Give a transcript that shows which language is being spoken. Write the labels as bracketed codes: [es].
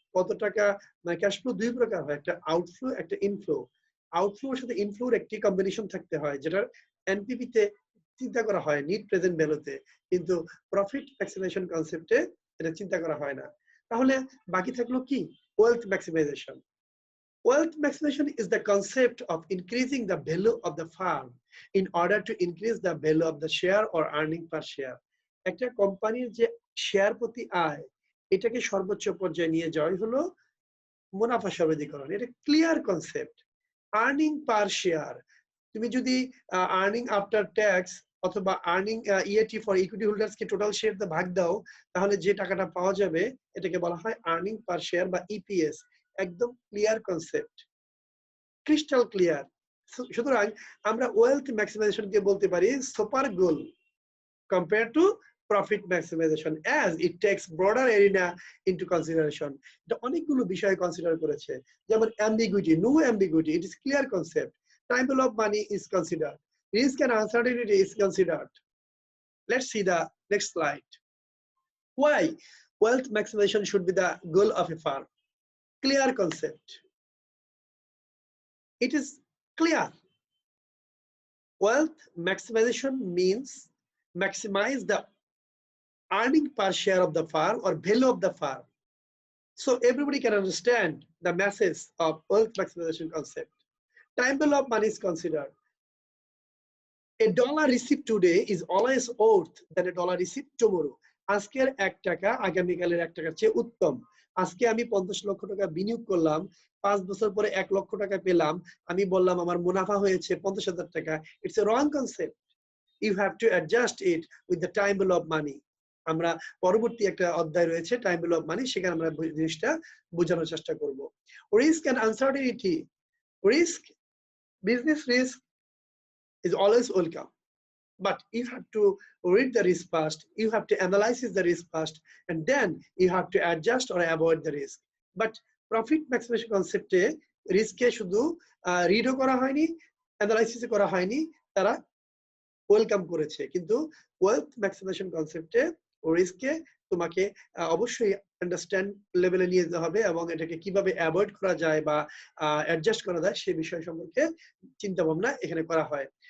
[bn] কত টাকা, মানে ক্যাশ ফ্লো দুই প্রকার হয়, একটা আউটফ্লো, একটা ইনফ্লো। আউটফ্লোর সাথে ইনফ্লোর একটি কম্বিনেশন থাকতে হয়, যেটা এনপিভি তে চিন্তা করা হয়, নিট প্রেজেন্ট ভ্যালুতে, কিন্তু প্রফিট ম্যাক্সিমাইজেশন কনসেপ্টে এটা চিন্তা করা হয় না। তাহলে বাকি থাকলো কি? Wealth maximisation. [en] Wealth maximization is the concept of increasing the value of the firm in order to increase the value of the share or earning per share. [bn] একটা কোম্পানির যে শেয়ার প্রতি আয়, এটাকে সর্বোচ্চ পর্যায়ে নিয়ে যাওয়াই হলো মুনাফা সর্বাধিকরণ। এটা ক্লিয়ার কনসেপ্ট। আর্নিং পার শেয়ার, তুমি যদি আর্নিং আফটার ট্যাক্স অথবা earning EAT for equity holders K total share দিয়ে ভাগ দাও, তাহলে যে টাকাটা পাওয়া যাবে এটাকে বলা হয় আর্নিং পার শেয়ার বা ইপিএস। একদম ক্লিয়ার কনসেপ্ট, ক্রিস্টাল ক্লিয়ার। সুতরাং আমরা ওয়েলথ ম্যাক্সিমাইজেশনকে বলতে পারি super goal [en] compared to profit maximization as it takes broader arena into consideration. [bn] এটা অনেকগুলো বিষয় কনসিডার করেছে, যেমন [en] ambiguity, no ambiguity, it is clear concept. Time value of money is considered, risk and uncertainty is considered. Let's see the next slide. Why wealth maximization should be the goal of a firm? Clear concept, it is clear. Wealth maximization means maximize the earning per share of the firm or value of the firm. So everybody can understand the message of wealth maximization concept. Time value of money is considered. A dollar received today is always worth than a dollar received tomorrow. [bn] আজকের 1 টাকা আগামীকালের 1 টাকার চেয়ে উত্তম। আজকে আমি 50 লক্ষ টাকা বিনিয়োগ করলাম, 5 বছর পরে 1 লক্ষ টাকা পেলাম, আমি বললাম আমার মুনাফা হয়েছে 50,000 টাকা। [en] It's a wrong concept. You have to adjust it with the time value of money. [bn] আমরা পরবর্তী একটা অধ্যায় রয়েছে টাইম ভ্যালু অফ মানি, সেখানে আমরা জিনিসটা বোঝানোর চেষ্টা করব। [en] Risk and uncertainty. Risk, business risk is always welcome, but you have to read the risk first, you have to analyze the risk first, and then you have to adjust or avoid the risk. But profit maximization concept [bn] এ রিস্কে শুধু রিডও করা হয়নি, অ্যানালাইসিসও করা হয়নি, তারা welcome করেছে। কিন্তু wealth maximisation কনসেপ্টে রিস্ককে তোমাকে অবশ্যই আন্ডারস্ট্যান্ড লেভেলে নিয়ে যেতে হবে এবং এটাকে কিভাবে অ্যাভয়েড করা যায় বা অ্যাডজাস্ট করা যায় সেই বিষয় সম্পর্কে চিন্তা ভাবনা এখানে করা হয়।